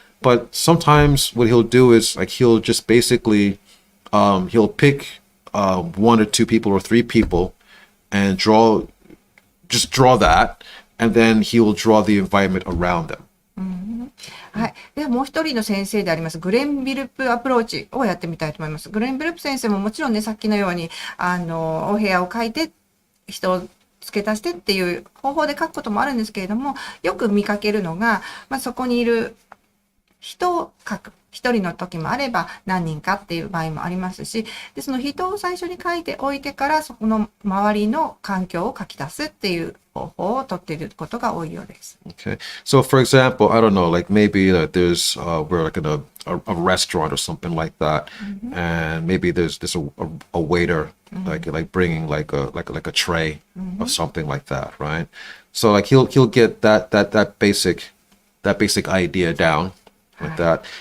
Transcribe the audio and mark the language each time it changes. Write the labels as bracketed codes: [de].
[en] But sometimes what he'll do is like he'll just basically he'll pick 1 or 2 people or 3 people and draw that, and then he will draw the environment around them. [ja] はい。ではもう一人の先生でありますグレン・ビルプアプローチをやってみたいと思います。グレン・ビルプ先生ももちろんね、さっきのようにお部屋を描いて人を付け足してっていう方法で書くこともあるんですけれども、よく見かけるのが、まあ、そこにいる人を書く。一人の時もあれば何人かっていう場合もありますし、で、その人を最初に書いておいてからそこの周りの環境を書き出すっていう方法をとっていることが多いようです。 [en] Okay. So for example, I don't know, like maybe there's we're like in a restaurant or something like that, and maybe there's a waiter like bringing like a tray or something like that, right? So like he'll get that basic idea down like that.